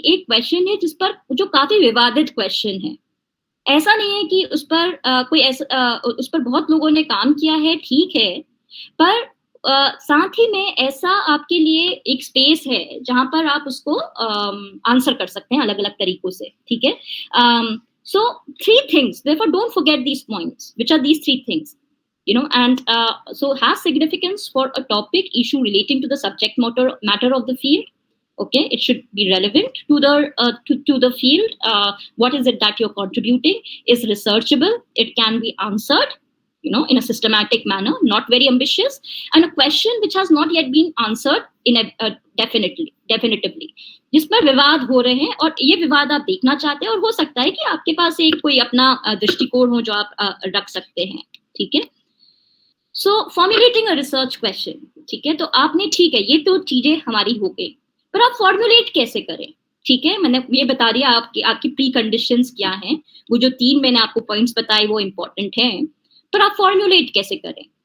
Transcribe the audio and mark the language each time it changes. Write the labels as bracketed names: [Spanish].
[Hindi] एक क्वेश्चन है जिस पर, जो काफी विवादित क्वेश्चन है, ऐसा नहीं है कि उस पर कोई ऐसा उस पर बहुत लोगों ने काम किया है, ठीक है, पर साथ ही में ऐसा आपके लिए एक स्पेस है जहां पर आप उसको आंसर कर सकते हैं अलग अलग तरीकों से, ठीक है। [English] So 3 things, therefore don't forget these points, which are these 3 things, you know, and so has significance for a topic issue relating to the subject matter of the field. Okay, it should be relevant to the field. What is it that you're contributing is researchable, it can be answered, you know, in a systematic manner, not very ambitious, and a question which has not yet been answered in a definitively, [Hindi] जिसमें विवाद हो रहे हैं और ये विवाद आप देखना चाहते हैं, और हो सकता है कि आपके पास एक कोई अपना दृष्टिकोण हो जो आप रख सकते हैं, ठीक है। [English] so formulating a research question, [Hindi] ठीक है, तो आपने, ठीक है, ये तो चीजें हमारी हो गई, पर आप फॉर्मुलेट कैसे करें, ठीक है। मैंने ये बता दिया आपकी प्री कंडीशंस क्या हैं, वो जो 3 मैंने आपको पॉइंट्स बताए वो इंपॉर्टेंट हैं, पर आप फॉर्मुलेट कैसे करें।